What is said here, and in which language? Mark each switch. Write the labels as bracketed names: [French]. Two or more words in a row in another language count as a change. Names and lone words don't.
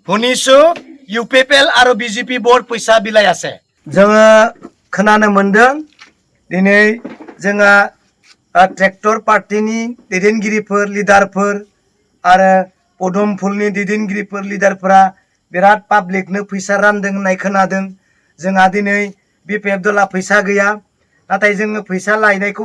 [Assamese] শুনিছো ইউপিপিএল আৰু বিজেপি বৰ পইচা বিলাই আছে [Bodo] जोङो खोनानो मोनदों दिनै जोंहा ट्रेक्टर पार्टीनि दैदेनगिरिफोर लिडारफोर आरो पदमफुलनि दैदेनगिरिफोर लिडारफोरा बिराद पाब्लिकनो फैसा रानदों होननाय खोनादों जोंहा दिनै बिपिएफ दला फैसा गैया नाथाय जोङो फैसा लायनायखौ